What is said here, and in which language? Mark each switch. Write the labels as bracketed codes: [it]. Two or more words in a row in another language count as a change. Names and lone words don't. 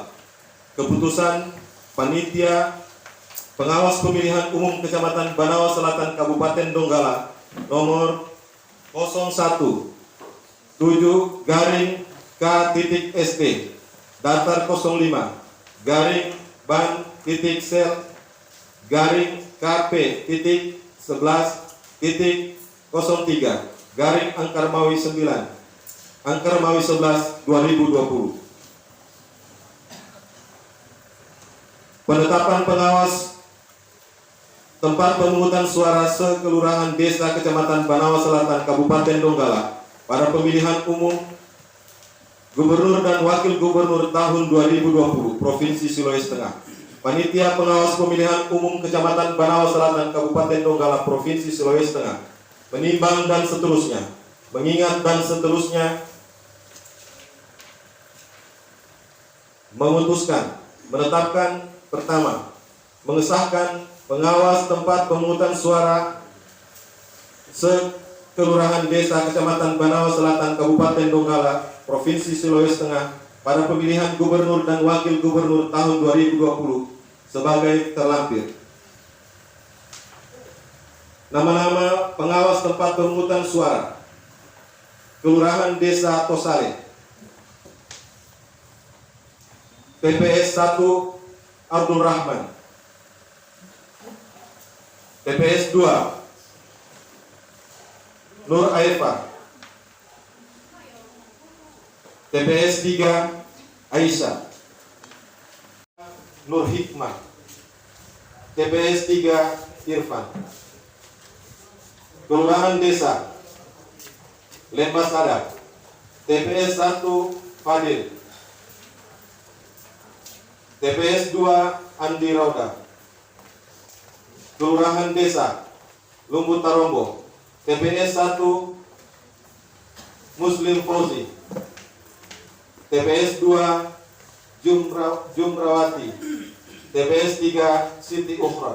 [id] Keputusan Panitia Pengawas Pemilihan Umum Kecamatan Banawas Selatan, Kabupaten Donggala nomor 017-K.SD Datar 05 /ban.sel /KP.11.03 Angkar Mawi 9 Angkar Mawi 11 2020. Penetapan pengawas tempat pemungutan suara sekelurahan desa Kecamatan Banawas Selatan, Kabupaten Donggala pada pemilihan umum Gubernur dan Wakil Gubernur tahun 2020 Provinsi Sulawesi Tengah. Panitia Pengawas Pemilihan Umum Kecamatan Banawas Selatan, Kabupaten Donggala, Provinsi Sulawesi Tengah menimbang dan seterusnya, mengingat dan seterusnya, memutuskan, menetapkan, pertama, mengesahkan pengawas tempat pemungutan suara sekelurahan desa Kecamatan Banawas Selatan, Kabupaten Donggala, Provinsi Sulawesi Tengah pada pemilihan Gubernur dan Wakil Gubernur tahun 2020 sebagai terlampir. Nama-nama pengawas tempat pemungutan suara Kelurahan Desa Tosale, TPS 1 Abdul Rahman, TPS 2 Nur Aifa, TPS 3 Aisyah, Nur Hikmah, TPS 3 Irfan. Kelurahan Desa Lembas Sadap, TPS 1 Fadil, TPS 2 Andi Rauda. Kelurahan Desa Lumbu Tarombo, TPS 1 Muslim Fauzi, TPS 2 Jumrawati, TPS 3 Siti Ukhra.